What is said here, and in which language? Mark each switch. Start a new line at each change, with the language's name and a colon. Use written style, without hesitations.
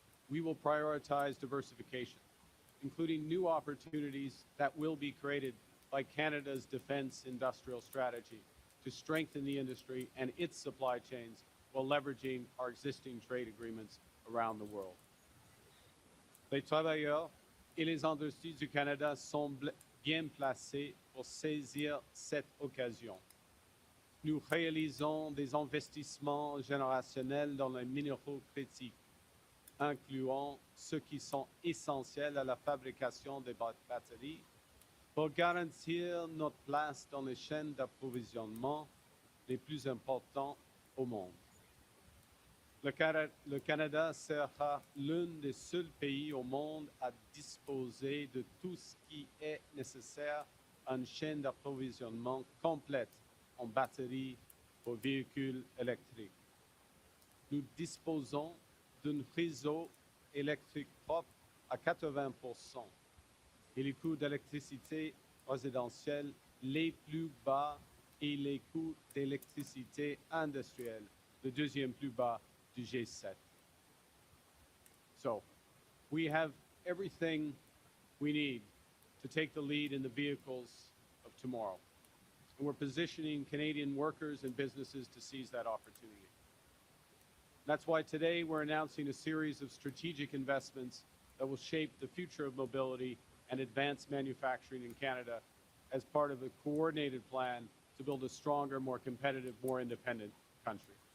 English: We will prioritize diversification, including new opportunities that will be created by Canada's defense industrial strategy to strengthen the industry and its supply chains while leveraging our existing trade agreements around the world.
French: Les travailleurs et les industries du Canada sont bien placés pour saisir cette occasion. Nous réalisons des investissements générationnels dans les minéraux critiques, incluant ceux qui sont essentiels à la fabrication des batteries, pour garantir notre place dans les chaînes d'approvisionnement les plus importantes au monde. Le Canada sera l'un des seuls pays au monde à disposer de tout ce qui est nécessaire à une chaîne d'approvisionnement complète en batteries pour véhicules électriques. Nous disposons d'un réseau électrique propre à 80% et les coûts d'électricité résidentielle les plus bas et les coûts d'électricité industrielle le deuxième plus bas du G7.
English: So, we have everything we need to take the lead in the vehicles of tomorrow. And we're positioning Canadian workers and businesses to seize that opportunity. That's why today we're announcing a series of strategic investments that will shape the future of mobility and advanced manufacturing in Canada as part of a coordinated plan to build a stronger, more competitive, more independent country.